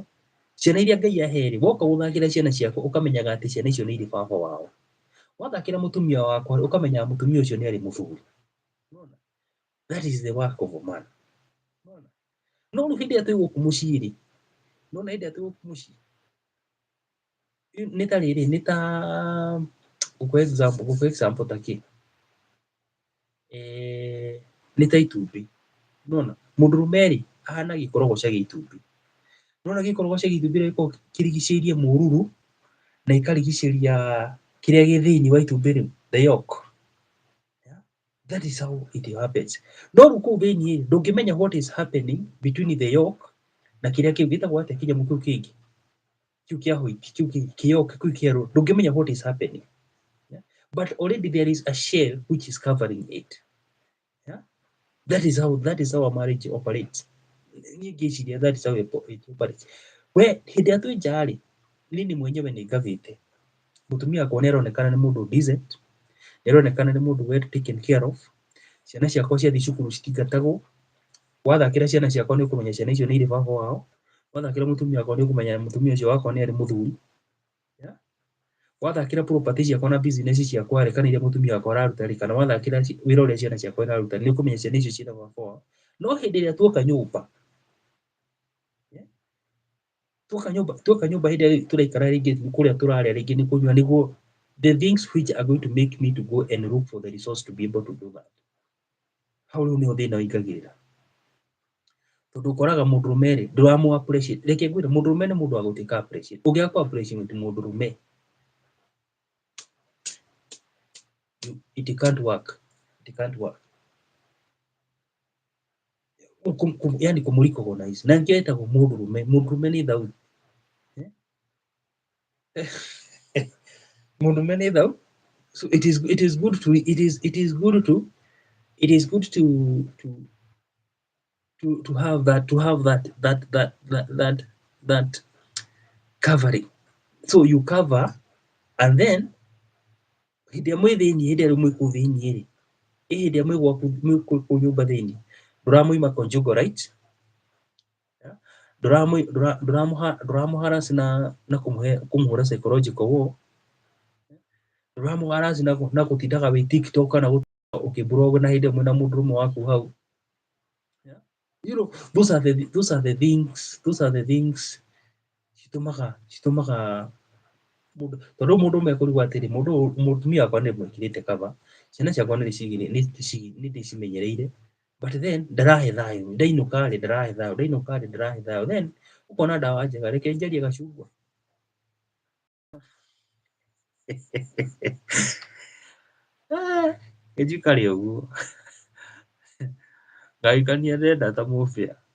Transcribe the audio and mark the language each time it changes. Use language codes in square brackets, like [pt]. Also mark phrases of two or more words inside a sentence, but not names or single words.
[ki] Ciana iria Ngai aheire, woka gũthakĩra ciana ciaku ũkamenyaga atĩ ciana icio nĩ irĩ baba wao. Wathakĩra mũtumia wakwa ũkamenyaga mũtumia ũcio nĩ arĩ mũthuri. [en] That is the work of a man. [ki] No rĩu hĩndĩ ĩrĩa twĩ gũkũ mũciĩ rĩ, nona hĩndĩ ĩrĩa twĩ gũkũ mũciĩ, nĩ ta rĩrĩ, nĩ ta gũkũ example ta kĩ, nĩ ta itumbĩ. Nona mũndũrũme rĩ ahana gĩkorogoca gĩa itumbĩ. Nona gĩkorogoca gĩa itumbĩ rĩrĩa gĩkoragwo kĩrigicĩirie mũruru na ikarigicĩria kĩrĩa gĩ thĩinĩ wa itumbĩ rĩu, [en] the yolk. That is how it happens. [ki] No rĩu kũu thĩinĩ rĩ ndũngĩmenya [en] what is happening between the yolk [ki] na kĩrĩa kĩu gĩtagwo atĩa kĩnyamũ kĩu kĩngĩ, kĩu kĩa white, kĩu kĩyolk kĩu kĩerũ, ndũngĩmenya [en] what is happening. But already there is a shell which is covering it. That is how a marriage operates. [ki] Niĩ ngĩciria [en] that is how it operates. [ki] We hĩndĩ ĩrĩa twĩ nja rĩ, niĩ mwenyewe nĩ ngavĩte. Mũtumia wakwa nĩ aronekana nĩ mũndũ decent, nĩ aronekana nĩ mũndũ [en] well taken care of. [ki] Ciana ciakwa ciathiĩ cukuru citingatagwo. Wathakĩra ciana ciakwa nĩ ũkũmenya ciana icio nĩ irĩ baba wao. Wathakĩra mũtumia wakwa nĩ ũkũmenya mũtumia ũcio wakwa nĩ arĩ mũthuri. Wathakĩra property ciakwa na business ciakwa rĩ, kana iria mũtumia wakwa araruta rĩ, kana wathakĩra wĩra ũrĩa ciana ciakwa iraruta nĩ ũkũmenya ciana icio ciĩna baba wao. No hĩndĩ ĩrĩa tuoka nyũmba, tuoka nyũmba hĩndĩ ĩrĩa tũraikara rĩngĩ kũrĩa tũrarĩa rĩngĩ nĩ kũnyua, nĩguo [en] the things which are going to make me to go and look for the resource to be able to do that. [ki] Hau rĩu nĩho thĩna ũingagĩrĩra. Tondũ ũkoraga mũndũrũme rĩ ndũramũ appreciate. Reke ngwĩre mũndũrũme nĩ mũndũ wa gũtuĩka appreciate. Ũngĩaga kũ appreciate mũndũrũme, [en] it can't work. It can't work. [ki] Yani kũmũrecognize. Na nĩkĩo etagwo mũndũrũme. Mũndũrũme nĩ thau. Mũndũrũme nĩ thau. [en] So it is good to have that covering. So you cover and then [ki] hĩndĩ ĩrĩa mwĩ thĩinĩ, hĩndĩ ĩrĩa mwĩ kũu thĩinĩ rĩ, hĩndĩ ĩrĩa mwĩ kũu nyũmba thĩinĩ, ndũramũima [en] conjugal rights, [ki] ndũramũharass na kũmũhũra [en] psychological war, [ki] ndũramũharass na gũtindaga wĩ TikTok kana ũkĩblog na hĩndĩ ĩmwe na mũndũrũme waku hau. [en] You know, those are the things [ki] citũmaga tondũ mũndũrũme ekũrigwo atĩrĩ, mũtumia wakwa nĩ mwĩkĩrĩte cover, ciana ciakwa nĩ ndĩcimenyereire, [en] but then [ki] ndarahe thayũ, ndainũka rĩ ndarahe thayũ, then ũkona ndawa njega, reke njarie gacungwa. Njikare ũguo ngagĩkania ndenda ta mũbĩa.